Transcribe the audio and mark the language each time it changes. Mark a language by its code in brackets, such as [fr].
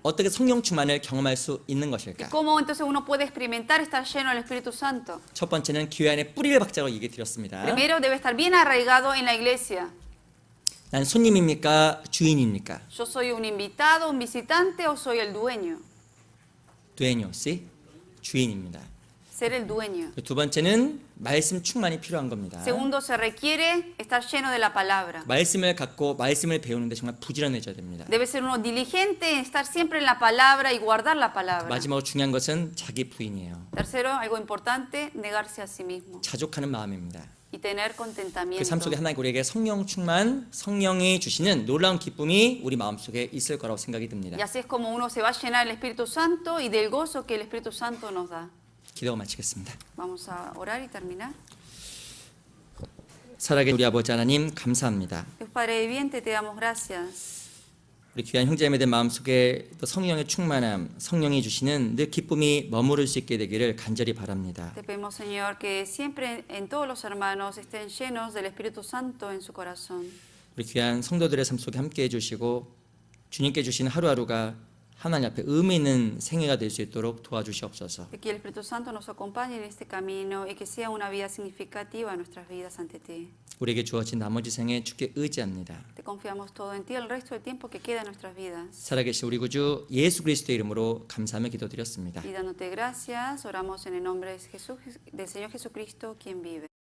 [ko] 어떻게 성령 충만을 경험할 수 있는 것일까? [es] ¿Cómo entonces uno puede experimentar estar lleno del Espíritu Santo? [ko] 첫 번째는 교회 안에 뿌리를 박자고 얘기 드렸습니다. [es] Primero debe estar bien arraigado en la iglesia. [ko] 난 손님입니까? 주인입니까? [es] ¿Yo soy un invitado, un visitante o soy el dueño? [ko] dueño시 주인입니다. [es] Ser el dueño. [ko] 두 번째는 말씀 충만이 필요한 겁니다. [es] Segundo, se requiere estar lleno de la palabra. [ko] 말씀을 갖고 말씀을 배우는데 정말 부지런해져야 됩니다. [es] Debe ser uno diligente en estar siempre en la palabra y guardar la palabra. [ko] 마지막으로 중요한 것은 자기 부인이에요. [es] Tercero, algo importante, negarse a sí mismo [ko] 자족하는 마음입니다. [es] y tener 그 contentamiento. [ko] 삶 속에 하나님 우리에게 성령 충만, 성령이 주시는 놀라운 기쁨이 우리 마음속에 있을 거라고 생각이 듭니다. [es] Y así es como uno se va a llenar del Espíritu Santo y del gozo que el Espíritu Santo nos da. [ko] 기도가 마치겠습니다. [es] Vamos a orar y terminar. [ko] 살아계신 우리 아버지 하나님 감사합니다. [es] Dios Padre viviente, te damos gracias. [ko] 우리 귀한 형제자매들 마음속에 또 성령의 충만함, 성령이 주시는 늘 기쁨이 머무를 수 있게 되기를 간절히 바랍니다. [es] Te pedimos, Señor, que siempre en todos los hermanos estén llenos del Espíritu Santo en su corazón. [ko] 우리 귀한 성도들의 삶 속에 함께해 주시고 주님께 주신 하루하루가 하나님 앞에 의미 있는 생애가 될 수 있도록 도와주시옵소서. [es] Que el Espíritu Santo nos acompañe en este camino y que sea una vida significativa en nuestras vidas ante ti. [ko] 우리에게 주어진 나머지 생에 주께 의지합니다. [es] Te confiamos todo en ti el resto del tiempo que queda en nuestras vidas. [ko] 살아계신 우리 구주 예수 그리스도의 이름으로 감사하며 기도드렸습니다. [es] Y dándote gracias, oramos en el nombre de Jesús, del Señor Jesucristo, quien vive.